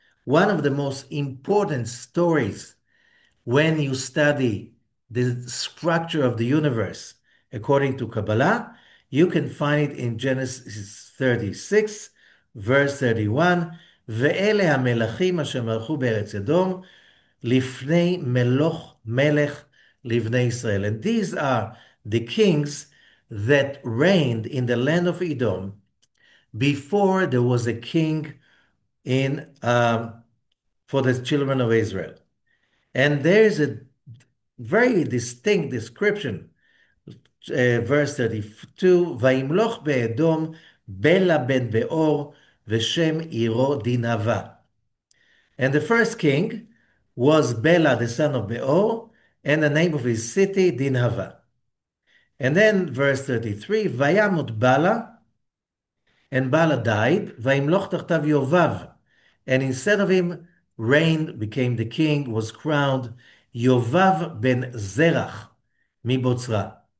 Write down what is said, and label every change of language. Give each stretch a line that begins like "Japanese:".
English: One of the most important stories when you study the structure of the universe according to Kabbalah, you can find it in Genesis 36, verse 31,
Hebrew: ואלה המלכים אשר מלכו בארץ אדום, לפני מלך לבני ישראל.
English: And these are the kings that reigned in the land of Edom before there was a king in for the children of Israel. And there's a very distinct description, verse 32,
Hebrew: וימלוך באדום בלה בן באור ושם עירו דינבה.
English: And the first king was Bela, the son of Beor, and the name of his city, Dinhava. And then verse 33, וימות Bala, and Bala died,
Hebrew: וימלוך תחתיו יובב.
English: And instead of him, reigned, became the king, was crowned, Yovav ben Zerach, מבוצרה.